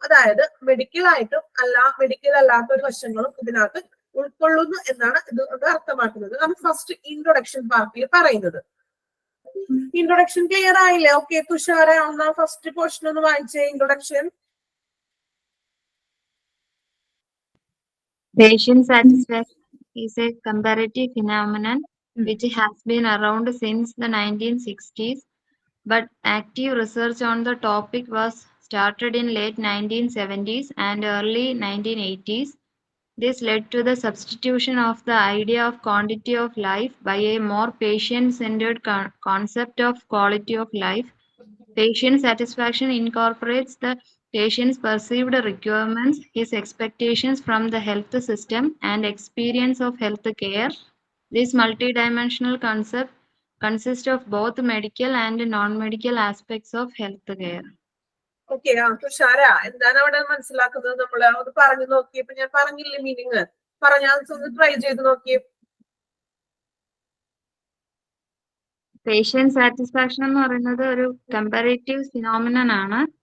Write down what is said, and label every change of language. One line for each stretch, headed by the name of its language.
Malayalam: അതായത് മെഡിക്കൽ അല്ലാത്ത ഒരു വശങ്ങളും ഇതിനകത്ത് ഉൾക്കൊള്ളുന്നു എന്നാണ് ഇത് അർത്ഥമാക്കുന്നത്. നമുക്ക് ഫസ്റ്റ് ഇൻട്രൊഡക്ഷൻ പാർട്ടിൽ പറയുന്നത്. ഇൻട്രൊഡക്ഷൻ ക്ലിയർ ആയില്ലേ? ഓക്കെ, തുഷാര ഒന്ന് ഫസ്റ്റ് പോർഷൻ ഒന്ന് വായിച്ചേ. Introduction.
English: Patient satisfaction is a comparative phenomenon which has been around since the 1960s, but active research on the topic was started in late 1970s and early 1980s. This led to the substitution of the idea of quantity of life by a more patient-centered concept of quality of life. Patient satisfaction incorporates the patient's perceived requirements, his expectations from the health system, and experience of health care. This multidimensional concept consists of both medical and non-medical aspects of health care.
Malayalam: Okay, Thushara എന്താണ് അവിടെ മനസ്സിലാക്കുന്നത്? നമ്മൾ അത് പറഞ്ഞു നോക്കിയപ്പോ ഞാൻ പറഞ്ഞില്ലേ meaning, പറഞ്ഞാൽ ഒന്ന് ട്രൈ ചെയ്ത് നോക്കിയേ. പേഷ്യന്റ് സാറ്റിസ്ഫാക്ഷൻ എന്ന് പറയുന്നത് ഒരു കമ്പാരേറ്റീവ് ഫിനോമിനൻ ആണ്.